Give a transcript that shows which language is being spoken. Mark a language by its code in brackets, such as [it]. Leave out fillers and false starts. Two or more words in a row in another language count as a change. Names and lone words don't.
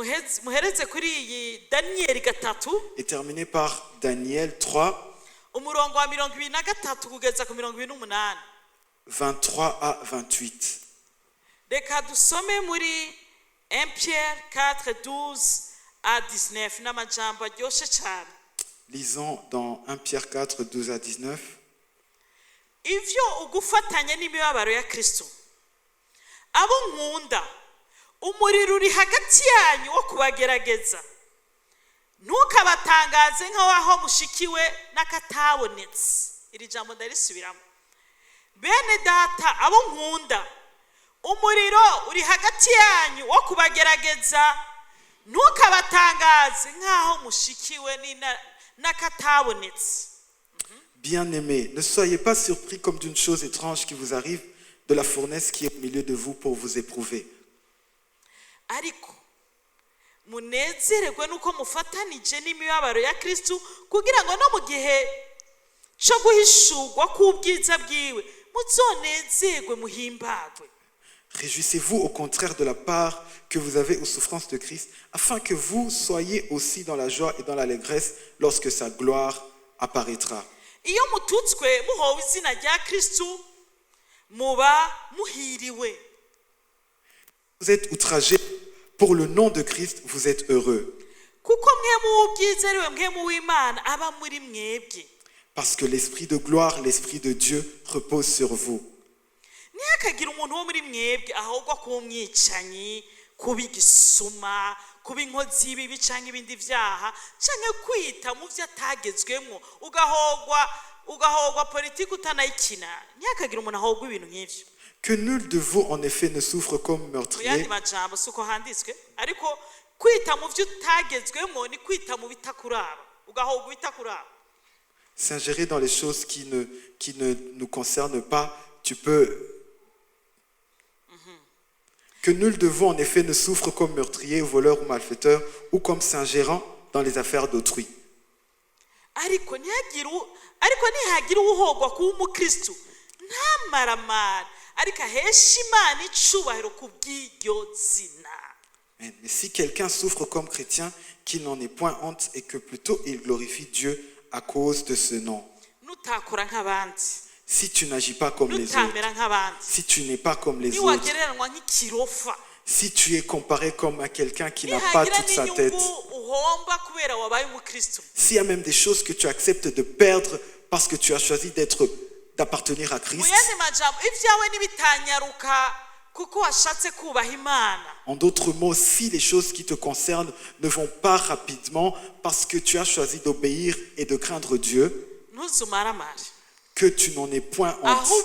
[fr] Et terminé par Daniel 3, 23 à 28. Lisons dans 1 Pierre 4, 12 à 19. [rn] Ivyo ugufatanya n'imibabaro ya Kristo abo nkunda umuriro uri hagati yanyu wo kubagerageza ntukabatangaze nk'aho mushikiwe n'akatabonetse. Iri jambo ndarisubiramo. Bene data abo nkunda umuriro uri hagati yanyu wo kubagerageza ntukabatangaze nk'aho mushikiwe n'akatabonetse. [fr] Bien-aimés, ne soyez pas surpris comme d'une chose étrange qui vous arrive de la fournaise qui est au milieu de vous pour vous éprouver. [rn] Ariko munezererwe nuko mufatanije n'imibabaro ya Kristo kugira ngo no mu gihe cyo guhishurwa k'ubwiza bwiwe muzonezerwe muhimbagwe. [fr] Réjouissez-vous au contraire de la part que vous avez aux souffrances de Christ, afin que vous soyez aussi dans la joie et dans l'allégresse lorsque sa gloire apparaîtra. [rn] Iyo mututswe muhowe izina rya Kristo muba muhiriwe. [fr] Vous êtes outragés pour le nom de Christ, vous êtes heureux. [rn] Kuko mwe mubwizeriwe mwe muw'Imana aba muri mwebwe. [fr] Parce que l'esprit de gloire, l'esprit de Dieu repose sur vous. [rn] Ntihakagira umuntu wo muri mwebwe ahogwa ku mwicanyi, kuba igisuma, kuba inkozi y'ibibi canke ibindi vyaha canke kwita mu vyo atagezwemwo ugahogwa politiki utanayikina. Ntihakagira umuntu ahogwa ibintu nk'ivyo. [fr] Que nul de vous en effet ne souffre comme meurtrier. [rn] Yandi majambo suko handitswe ariko kwita mu vyo utagezwemwo ni kwita mu bitakuraba ugahogwa bitakuraba. [fr] S'ingérer dans les choses qui ne nous concernent pas, tu peux. Que nul de vous en effet ne souffre comme meurtrier, voleur ou malfaiteur, ou comme s'ingérant dans les affaires d'autrui. [rn] Ariko nihagira uhogwa ku mukristo ntamaramara ariko ahesha Imana icubahiro kubw'iryo zina. [fr] Mais si quelqu'un souffre comme chrétien, qu'il n'en ait point honte et que plutôt il glorifie Dieu à cause de ce nom. [rn] Nutakora nk'abandi. [fr] Si tu n'agis pas comme les autres, si tu n'es pas comme les autres, si tu es comparé comme à quelqu'un qui n'a pas toute sa tête, s'il y a même des choses que tu acceptes de perdre parce que tu as choisi d'appartenir à Christ, en d'autres mots, si les choses qui te concernent ne vont pas rapidement parce que tu as choisi d'obéir et de craindre Dieu, que tu n'en aies point honte.